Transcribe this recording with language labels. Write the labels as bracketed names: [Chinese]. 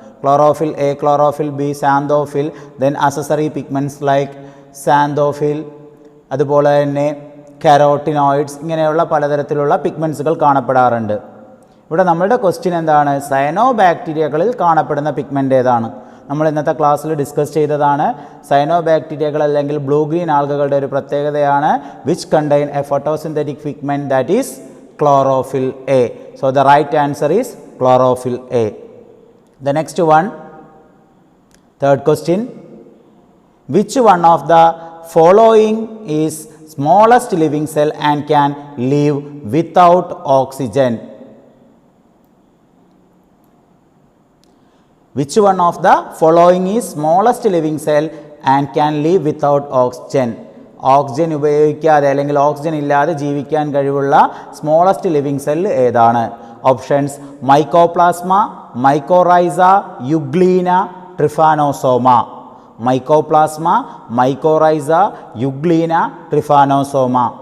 [Malayalam] Chlorophyll A, chlorophyll B, xanthophyll, [English] then accessory pigments like xanthophyll, [Malayalam] അതുപോലെ തന്നെ carotenoids, ഇങ്ങനെയുള്ള പലതരത്തിലുള്ള പിഗ്മെൻറ്റ്സുകൾ കാണപ്പെടാറുണ്ട്. ഇവിടെ നമ്മളുടെ ക്വസ്റ്റ്യൻ എന്താണ്? സയനോബാക്ടീരിയകളിൽ കാണപ്പെടുന്ന പിഗ്മെൻ്റ് ഏതാണ്? നമ്മൾ ഇന്നത്തെ ക്ലാസ്സിൽ ഡിസ്കസ് ചെയ്തതാണ്. സയനോബാക്ടീരിയകൾ അല്ലെങ്കിൽ ബ്ലൂ ഗ്രീൻ ആൽഗകളുടെ ഒരു പ്രത്യേകതയാണ് [English] Which contain a photosynthetic pigment that is chlorophyll A. So the right answer is chlorophyll A. The next one, third question, which one of the following is smallest living cell and can live without oxygen? Which one of the following is smallest living cell and can live without oxygen? [Malayalam] Oxygen ഉപയോഗിക്കാതെ അല്ലെങ്കിൽ oxygen ഇല്ലാതെ ജീവിക്കാൻ കഴിവുള്ള smallest living cell ഏതാണ്? Options: mycoplasma, mycorrhiza, euglena, ട്രിഫാനോസോമ. Mycoplasma, mycorrhiza, euglena, ട്രിഫാനോസോമ.